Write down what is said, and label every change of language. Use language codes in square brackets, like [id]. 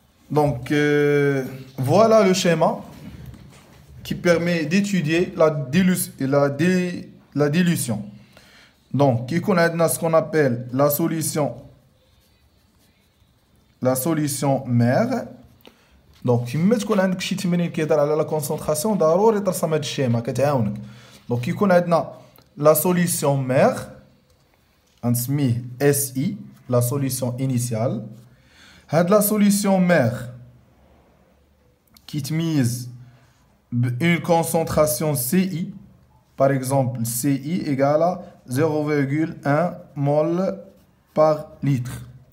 [fr] Donc, voilà le schéma qui permet d'étudier la dilution. Donc, il y a ce qu'on appelle la solution mère. Donc, si vous avez [ar] شي تمرين كيهضر على [fr] la concentration, [ar] ضروري ترسم هذا الشيما كتعاونك. [fr] Donc, [ar] يكون عندنا [fr] la solution mère, [ar] نسميه [fr] SI, la solution initiale. La solution mère qui mise une concentration CI, par exemple CI égale à 0,1 mol par litre.